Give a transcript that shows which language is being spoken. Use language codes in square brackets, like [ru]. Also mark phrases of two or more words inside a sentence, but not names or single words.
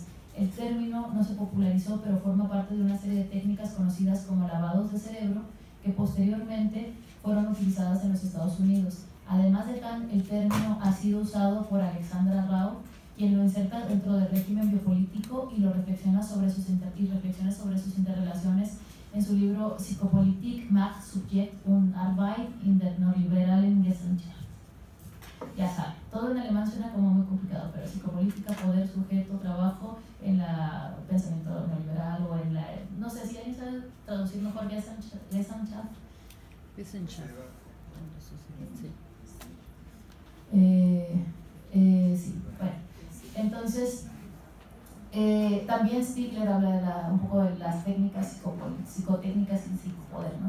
[es] El término no se popularizó, pero forma parte de una serie de técnicas conocidas como lavados de cerebro, que posteriormente fueron utilizadas en los Estados Unidos. Además de Kant, el término ha sido usado por Alexandra Rao, quien lo inserta dentro del régimen biopolítico y lo reflexiona sobre sus interrelaciones en su libro Psychopolitik, Macht, Subjekt und Arbeit in der neoliberalen Gesellschaft. Ya saben, todo en alemán suena como muy complicado, pero psicopolítica, poder, sujeto, trabajo en la pensamiento neoliberal, o en la, no sé si alguien sabe traducir mejor Gesellschaft. Sí, bueno, entonces también Stigler habla un poco de las técnicas psicotécnicas y psicopoder, ¿no?